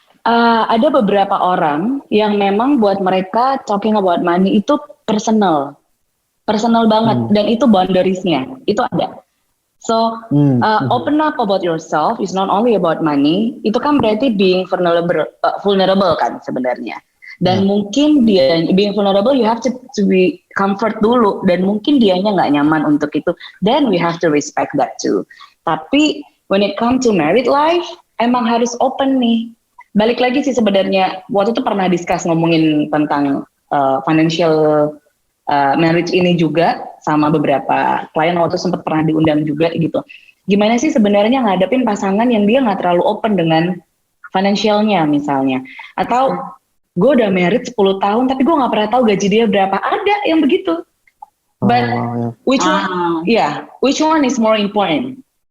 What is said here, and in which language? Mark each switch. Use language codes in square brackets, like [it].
[id] Ada beberapa orang yang memang buat mereka [en] talking about money [id] itu personal banget, dan itu boundariesnya itu ada. [en] So open up about yourself is not only about money. [id] Itu kan berarti [en] being vulnerable [id] kan sebenarnya. Dan mungkin dia [en] being vulnerable, you have to be comfort [id] dulu, dan mungkin dianya nggak nyaman untuk itu. [en] Then we have to respect that too. Tapi when it comes to married life, [id] emang harus open nih. balik lagi sih sebenarnya waktu itu pernah discuss ngomongin tentang financial marriage ini juga sama beberapa klien waktu sempat pernah diundang juga gitu. Gimana sih sebenarnya ngadepin pasangan yang dia nggak terlalu open dengan financialnya misalnya, atau gue udah married 10 tahun tapi gue nggak pernah tahu gaji dia berapa, ada yang begitu. [en] But which one is more important?